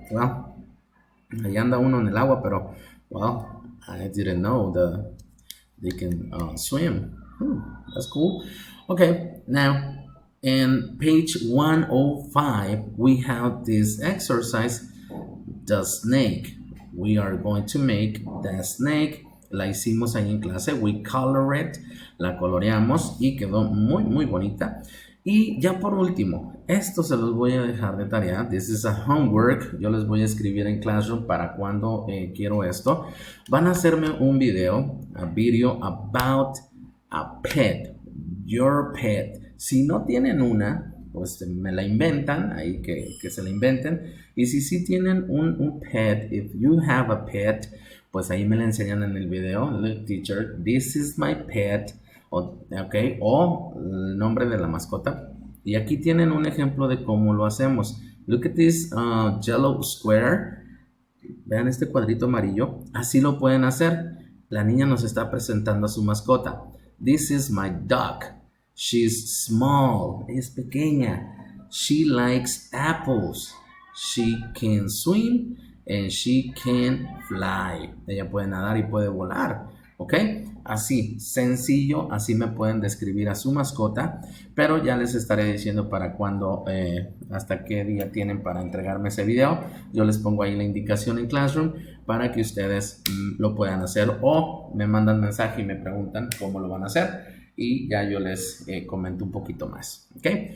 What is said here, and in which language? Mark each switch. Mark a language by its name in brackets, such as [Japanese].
[English] Well, [Spanish] ahí anda uno en el agua, pero, [English] well, I didn't know they can swim. That's cool. Okay, now in page 105, we have this exercise, the snake. We are going to make the snake. [Spanish] La hicimos ahí en clase. [English] We color it, [Spanish] la coloreamos y quedó muy, muy bonita. Y ya por último, esto se los voy a dejar de tarea. [English] This is a homework. [Spanish] Yo les voy a escribir en Classroom para cuando quiero esto. Van a hacerme un video, [English] a video about a pet, your pet. [Spanish] Si no tienen una, pues me la inventan, ahí que se la inventen. Y si sí tienen un pet, [English] if you have a pet, [Spanish] pues ahí me la enseñan en el video. [English] Look, teacher, this is my pet. [Spanish] Okay, o el nombre de la mascota. Y aquí tienen un ejemplo de cómo lo hacemos. [English] Look at this yellow square. [Spanish] Vean este cuadrito amarillo. Así lo pueden hacer. La niña nos está presentando a su mascota. [English] This is my duck. She's small. [Spanish] Es pequeña. [English] She likes apples. She can swim and she can fly. [Spanish] Ella puede nadar y puede volar. ¿Ok? Así, sencillo, así me pueden describir a su mascota, pero ya les estaré diciendo para cuándo, hasta qué día tienen para entregarme ese video. Yo les pongo ahí la indicación en Classroom para que ustedes lo puedan hacer o me mandan mensaje y me preguntan cómo lo van a hacer y ya yo les comento un poquito más. ¿Ok?